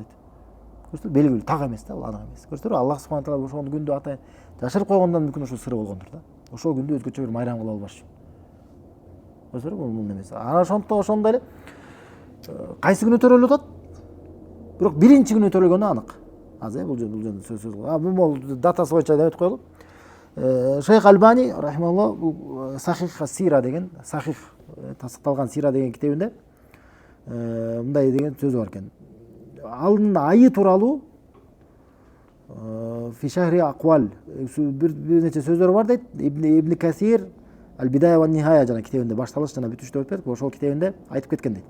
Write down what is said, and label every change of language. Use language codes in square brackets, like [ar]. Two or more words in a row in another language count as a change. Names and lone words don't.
[ky] Көрсөңүз, белгилүү так эмес да, бул анык эмес. Көрсөңүз, Аллах [ar] سبحانه تعالى [ky] ошол күндү атайын жашырып койгондон мүмкүн ушул сыры болгондур да. Ошол күндү өзгөчө бир майрам кыла албаш үчүн. Көрсөңүз, бул эмес. Анан ошондой эле кайсы күнү төрөлүп атат? Бирок биринчи күнү төрөлгөнү анык. Азыр бул жөнүндө сөз. Бул датасы боюнча деп айтып коелу. Шейх Альбани рахималлах бул Сахих ас-Сира деген, Сахих тасыкталган Сира деген китебинде мындай деген сөзү бар экен. Алдын айы тууралуу [ar] في شهره أقوال [ky] бир нече сөздөр бар дейт. Ибн Касир Аль-Бидая ва Нихая жана китебинде башталыш жана бүтүш деп айтып, ошол китебинде айтып кеткен дейт.